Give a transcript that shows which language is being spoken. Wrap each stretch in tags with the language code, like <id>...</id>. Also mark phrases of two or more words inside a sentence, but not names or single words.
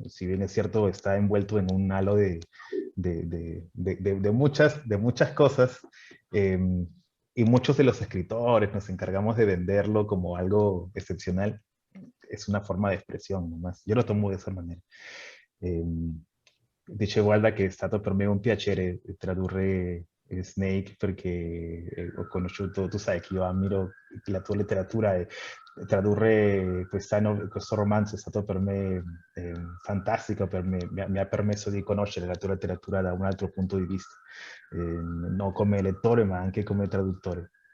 <es>Si bien es cierto, está envuelto en un halo de muchas cosas, eh, y muchos de los escritores nos encargamos de venderlo como algo excepcional. Es una forma de expresión nomás. Yo lo tomo de esa manera.</es> <it>Eh, Dice Guarda che è stato per me un piacere tradurre Snake perché ho conosciuto, tu sai che io ammiro la tua letteratura e tradurre questo romanzo è stato per me fantastico, per me, mi ha permesso di conoscere la tua letteratura da un altro punto di vista, non come lettore ma anche come traduttore.</it>